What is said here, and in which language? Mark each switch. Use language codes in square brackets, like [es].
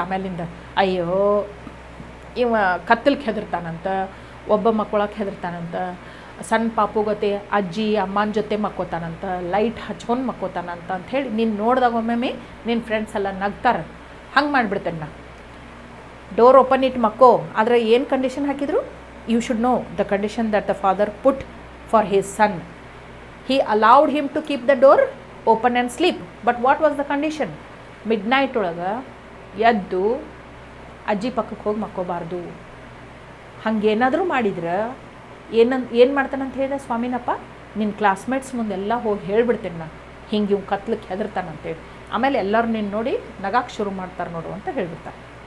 [kn] ಆಮೇಲಿಂದ ಅಯ್ಯೋ ಇವ ಕತ್ತಲ್ಗೆ ಹೆದರ್ತಾನಂತ, ಒಬ್ಬ ಮಕ್ಕೊಳಕ್ಕೆ ಹೆದರ್ತಾನಂತ, ಸಣ್ಣ ಪಾಪುಗತೆ ಅಜ್ಜಿ ಅಮ್ಮನ ಜೊತೆ ಮಕ್ಕೋತಾನಂತ, ಲೈಟ್ ಹಚ್ಕೊಂಡು ಮಕ್ಕೋತಾನಂತ ಅಂಥೇಳಿ ನೀನು ನೋಡಿದಾಗ ಒಮ್ಮೊಮ್ಮೆ ನಿನ್ನ ಫ್ರೆಂಡ್ಸ್ ಎಲ್ಲ ನಗ್ತಾರೆ. ಹಂಗೆ ಮಾಡಿಬಿಡ್ತೇನೆ ನಾ. ಡೋರ್ ಓಪನ್ ಇಟ್ಟು ಮಕ್ಕೋ, ಆದರೆ ಏನು ಕಂಡೀಷನ್ ಹಾಕಿದ್ರು? [en] You should know the condition that the father put for his son. He allowed him to keep the door open and sleep. But what was the condition? [kn] Midnight ಒಳಗೆ ಎದ್ದು ಅಜ್ಜಿ ಪಕ್ಕಕ್ಕೆ ಹೋಗಿ ಮಕ್ಕೋಬಾರ್ದು. ಹಂಗೇನಾದರೂ ಮಾಡಿದ್ರೆ ಏನು ಮಾಡ್ತಾನಂತ ಹೇಳಿದೆ ಸ್ವಾಮಿನಪ್ಪ? ನಿನ್ನ ಕ್ಲಾಸ್ಮೇಟ್ಸ್ ಮುಂದೆಲ್ಲ ಹೋಗಿ ಹೇಳ್ಬಿಡ್ತೇನೆ ನಾನು, ಹಿಂಗೆ ಇವ್ ಕತ್ಲಕ್ಕೆ ಹೆದರ್ತಾನಂತೇಳಿ. ಆಮೇಲೆ ಎಲ್ಲರೂ ನಿನ್ನ ನೋಡಿ ನಗಾಕ್ಕೆ ಶುರು ಮಾಡ್ತಾರೆ ನೋಡು ಅಂತ ಹೇಳ್ಬಿಡ್ತಾರೆ.